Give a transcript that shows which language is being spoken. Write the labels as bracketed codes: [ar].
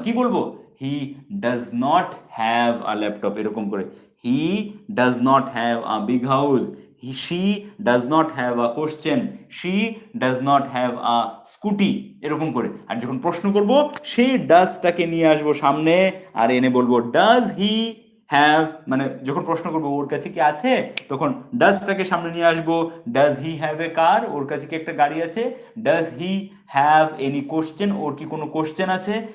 [bn] কি বলবো, [en] he does not have a laptop [bn] এরকম করে। [en] he does not have a big house, she does not have a question, she does not have a scooty [bn] এরকম করে। আর যখন প্রশ্ন করব, সেই ডাজটাকে নিয়ে আসবো সামনে আর এনে বলবো [en] does he have, [bn] মানে যখন প্রশ্ন করবো ওর কাছে কি আছে, তখন ডাজটাকে সামনে নিয়ে আসবো। [en] does he have a car, [bn] ওর কাছে কি একটা গাড়ি আছে। [en] does he have any question, [bn] ওর কি কোনো কোশ্চেন আছে।